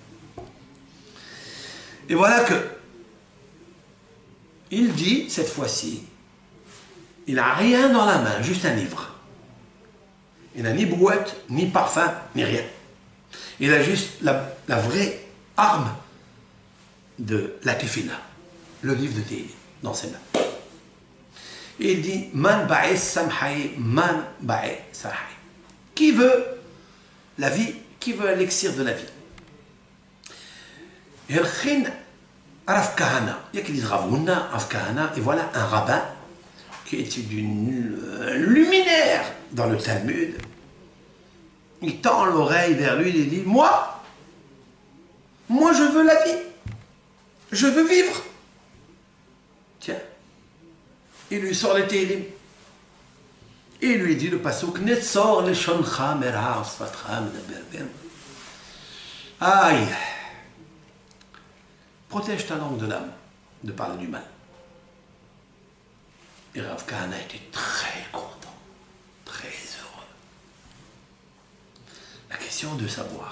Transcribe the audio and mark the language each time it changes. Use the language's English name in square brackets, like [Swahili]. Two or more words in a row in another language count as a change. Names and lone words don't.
[French] Et voilà que il dit, cette fois-ci, il n'a rien dans la main, juste un livre. Il n'a ni brouette, ni parfum, ni rien. Il a juste la vraie arme de la Tefila, le livre de Téhélim, dans ses mains. Et il dit, [Aramaic] מאן בעי סם חיי, מאן בעי סם חיי. [French] Qui veut la vie? Qui veut l'élixir de la vie? Erchin Rav Kahana. Il y a qui disent Rav Huna, Rav Kahana, et voilà un rabbin qui était d'une luminaire dans le Talmud. Il tend l'oreille vers lui et il dit, moi je veux la vie. Je veux vivre. Tiens. Il lui sort les Télim. Et il lui dit le passouk, [Hebrew] נצור לשונך מרע שפתיך מדבר. [French] Aïe. Protège ta langue de l'âme de parler du mal. Et Rav Kahana était très content, très heureux. La question de savoir.